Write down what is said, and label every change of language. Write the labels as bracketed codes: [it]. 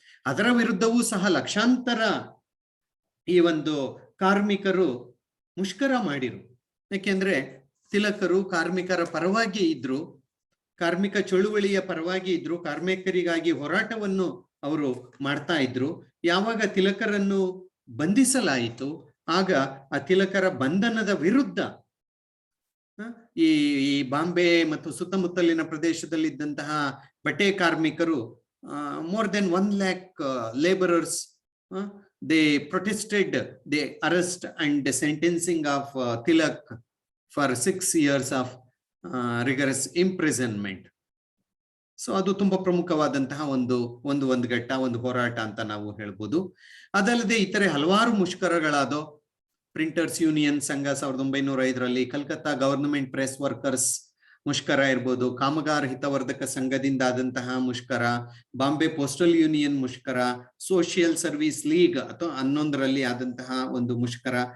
[kn] ಅದರ ವಿರುದ್ಧವೂ ಸಹ ಲಕ್ಷಾಂತರ ಈ ಒಂದು ಕಾರ್ಮಿಕರು ಮುಷ್ಕರ ಮಾಡಿರು. ಯಾಕೆಂದ್ರೆ ತಿಲಕರು ಕಾರ್ಮಿಕರ ಪರವಾಗಿ ಇದ್ರು, ಕಾರ್ಮಿಕ ಚಳುವಳಿಯ ಪರವಾಗಿ ಇದ್ರು, ಕಾರ್ಮಿಕರಿಗಾಗಿ ಹೋರಾಟವನ್ನು ಅವರು ಮಾಡ್ತಾ ಇದ್ರು. ಯಾವಾಗ ತಿಲಕರನ್ನು ಬಂಧಿಸಲಾಯಿತು ಆಗ ಆ ತಿಲಕರ ಬಂಧನದ ವಿರುದ್ಧ ಈ ಬಾಂಬೆ ಮತ್ತು ಸುತ್ತಮುತ್ತಲಿನ ಪ್ರದೇಶದಲ್ಲಿದ್ದಂತಹ ಬಟ್ಟೆ ಕಾರ್ಮಿಕರು [en] more than 1 lakh laborers they protested the arrest and the sentencing of Tilak for 6 years of rigorous imprisonment. [kn] So ಅದು ತುಂಬಾ ಪ್ರಮುಖವಾದಂತಹ ಒಂದು ಘಟ್ಟ, ಒಂದು ಹೋರಾಟ ಅಂತ ನಾವು ಹೇಳ್ಬೋದು. ಅದಲ್ಲದೆ ಇತರೆ ಹಲವಾರು ಮುಷ್ಕರಗಳಾದ ಪ್ರಿಂಟರ್ಸ್ ಯೂನಿಯನ್ ಸಂಘ 1905, ಕಲ್ಕತ್ತಾ ಗವರ್ನಮೆಂಟ್ ಪ್ರೆಸ್ ವರ್ಕರ್ಸ್ ಮುಷ್ಕರ ಇರ್ಬೋದು, ಕಾಮಗಾರ ಹಿತವರ್ಧಕ ಸಂಘದಿಂದ ಆದಂತಹ ಮುಷ್ಕರ, ಬಾಂಬೆ ಪೋಸ್ಟಲ್ ಯೂನಿಯನ್ ಮುಷ್ಕರ, ಸೋಷಿಯಲ್ ಸರ್ವಿಸ್ ಲೀಗ್ ಅಥವಾ 11 ಆದಂತಹ ಒಂದು ಮುಷ್ಕರ.